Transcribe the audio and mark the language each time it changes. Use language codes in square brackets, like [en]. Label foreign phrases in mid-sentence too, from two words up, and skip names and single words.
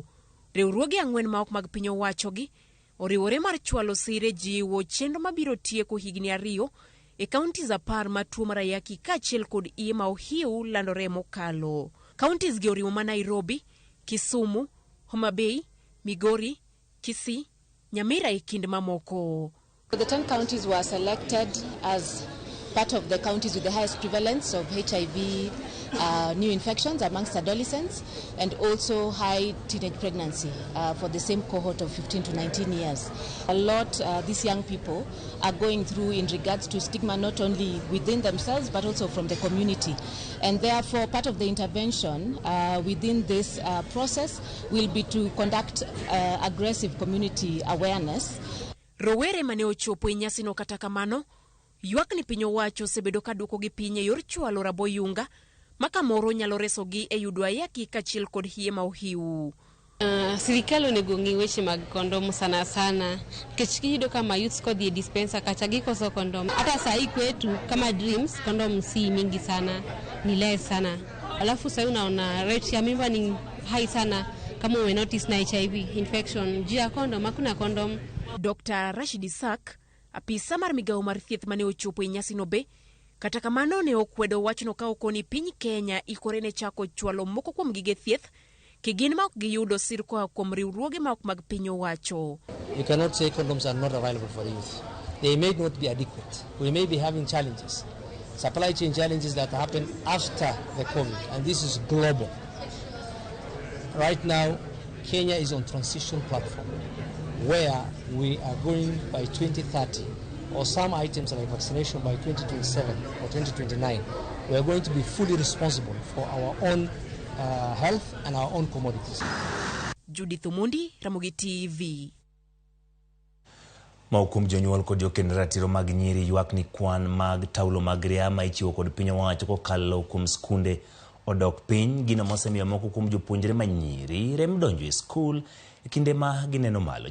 [luo] Riwruoge 4 ma ok mag piny owacho gi oriwore mar chwalo sire jiwo chenro mabiro tieko higni 2 e kauntis 10 ma tuo mar ayaki kaachiel kod iye ma ohiu landore mokalo. Kauntis gi oriwo ma Nairobi, Kisumu, Homa Bay, Migori, Kisii, Nyamira e kind mamoko. [en] The 10 counties were selected as part of the counties with the highest prevalence of HIV new infections amongst adolescents and also high teenage pregnancy for the same cohort of 15 to 19 years. A lot these young people are going through in regards to stigma not only within themselves but also from the community, and therefore part of the intervention within this process will be to conduct aggressive community awareness. [luo] Rowere mane ochopo e nyasino kata kamano ywak ni piny owacho osebedo ka duoko gi piny e yor chwalo raboyunga makamoro nyalo resogi e yudo ayaki kaachiel kod hiye ma ohiu. Sirikal onego ng'i weche mag kondom sana sana, nikech kiyudo kama youths kodhi e dispenser kacha gikoso kondom. [sw] Hata saa hii kwetu kama Dreams kondom si mingi sana, ni less sana. Alafu sasa unaona rate ya mimba ni high sana kama ume notice na HIV infection. Juu ya kondom hakuna kondom. [luo] Dr. Rashid Isaac, apisa mar migao mar thieth mane ochopo e nyasino be kata kamano ne okwedo wachno ka okoni piny Kenya ikore ne chako chwalo moko kuom gige thieth kigin ma ok giyudo sir koa kuom riwruoge ma ok mag piny owacho. [en] You cannot say condoms are not available for youth. They may not be adequate. We may be having challenges, supply chain challenges that happen after the COVID, and this is global. Right now, Kenya is on transition platform where we are going by 2030, or some items like vaccination by 2027 or 2029. We are going to be fully responsible for our own health and our own commodities. Judith Omondi, Ramogi TV. [luo] Maukum jonyuol kod jokend ratiro mag nyiri ywak ni kwan mag taulo mag ria ma ichiwo kod piny owacho kokalo kuom skunde odok piny, gino mosemiyo moko kuom jopuonjre manyiri rem donjo e skul e kinde ma gineno malo.